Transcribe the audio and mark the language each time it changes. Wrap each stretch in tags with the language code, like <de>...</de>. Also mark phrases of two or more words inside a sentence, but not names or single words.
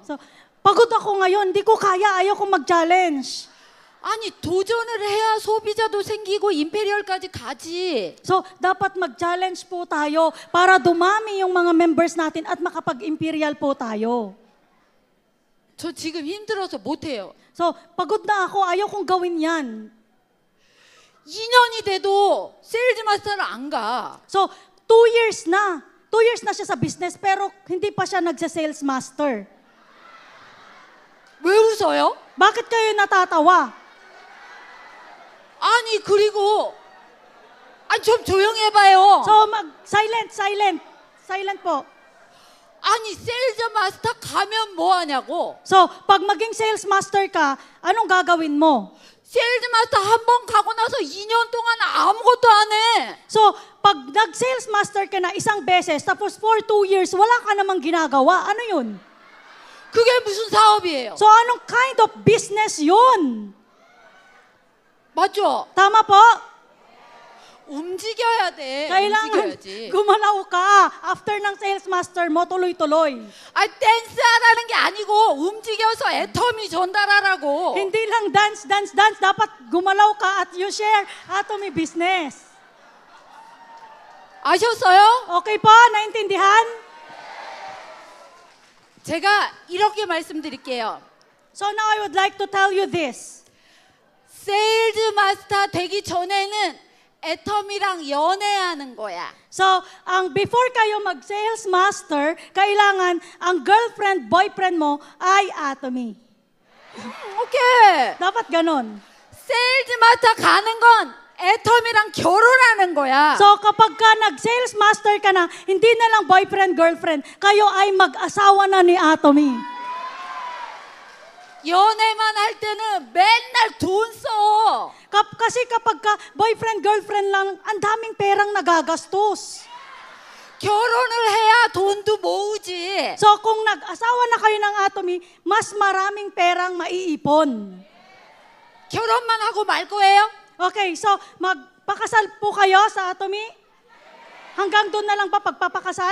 <tl>So, pagod ako ngayon, hindi ko kaya, ayaw kong mag-challenge.</tl> <ko>아니 도전을 해야 소비자도 생기고 임페리얼까지 가지.</ko> <tl>So, dapat mag-challenge po tayo para dumami yung mga members natin at makapag-imperial po tayo.</tl> <ko>저 지금 힘들어서 못해요.</ko> <tl>So, pagod na ako, ayaw kong gawin yan.</tl> <ko>2년이 돼도 세일즈 마스터를 안 가.</ko> <tl>So,</tl> <en>2 years</en> <tl>na.</tl> <en>2 years</en> <tl>na siya sa business pero hindi pa siya nagsa-</tl> <en>sales master.</en> <ko>왜 웃어요?</ko> <tl>Bakit kayo natatawa?</tl> <ko>아니 그리고 아니 좀 조용히 해봐요.</ko> <tl>So, silent po.</tl> <ko>아니 세일즈 마스터 가면 뭐 하냐고.</ko> <tl>So, pag maging</tl> <en>sales master</en> <tl>ka, anong gagawin mo?</tl> <ko>세일즈 마스터 한 번 가고 나서 2년 동안 아무것도 안 해.</ko> <tl>So, pag nag-sales master ka na isang beses, tapos</tl> <en>for 2 years,</en> <tl>wala ka namang ginagawa, ano yun?</tl> <ko>그게 무슨 사업이에요?</ko> <tl>So, anong</tl> <en>kind of business</en> <tl>yun?</tl> <ko>맞죠?</ko> <tl>Tama po?</tl> <ko>움직여야 돼.</ko> <tl>Kailangan</tl> <ko>움직여야지.</ko> <tl>gumalaw ka. After ng</tl> <en>sales master</en> <tl>mo, tuloy-tuloy.</tl> <ko>아 댄스 하라는 게 아니고 움직여서 애터미 전달하라고.</ko> <tl>Hindi lang dance. Dapat gumalaw ka at</tl> <en>you share Atomy business.</en> <ko>아셨어요?</ko> <tl>Okay po? Naintindihan?</tl> <ko>제가 이렇게 말씀드릴게요.</ko> <en>So now I would like to tell you this.</en> <ko>세일즈 마스터 되기 전에는 애터미랑 연애하는 거야.</ko> <tl>So, ang before kayo mag-sales master, kailangan ang</tl> <en>girlfriend, boyfriend</en> <tl>mo ay Atomy.</tl> <ko>오케이.</ko> <tl>Dapat ganon.</tl> <ko>세일즈 마스터 가는 건 애텀이랑 결혼하는 거야.</ko> <tl>So kapag ka nag-sales master ka na, hindi na lang</tl> <en>boyfriend, girlfriend,</en> <tl>kayo ay mag-asawa na ni Atomy.</tl> <ko>연애만 할 때는 맨날 돈 써.</ko> <tl>Kasi kapag ka</tl> <en>boyfriend, girlfriend</en> <tl>lang, ang daming perang nagagastos.</tl> <ko>결혼을 해야 돈도 모으지.</ko> <tl>So kung nag-asawa na kayo ng Atomy, mas maraming perang maiipon.</tl> <ko>결혼만 하고 말 거예요?</ko> <tl>Okay, so magpakasal po kayo sa Atomy? Hanggang doon na lang pa pagpapakasal?</tl>